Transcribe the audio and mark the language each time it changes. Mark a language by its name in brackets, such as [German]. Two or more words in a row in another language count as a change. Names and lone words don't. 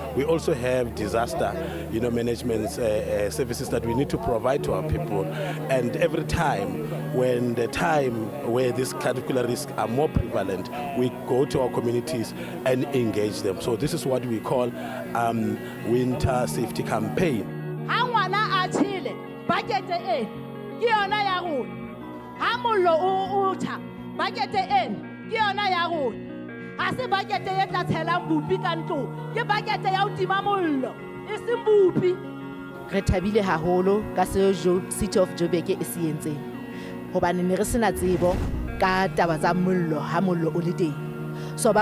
[English] We also have disaster, management services that we need to provide to our people. And every time, when the time where these particular risks are more prevalent, we go to our communities and engage them. So this is what we call winter safety campaign. [Southern Sotho] Ha se bakete e tla tshelang bupi ka ntlo ke bakete ya ho tima mollo e seng bupi. Re thabile haholo ka City of Joburg e se entseng hobane ne re sena tsebo ka taba tsa mollo ha mollo o le teng, so ba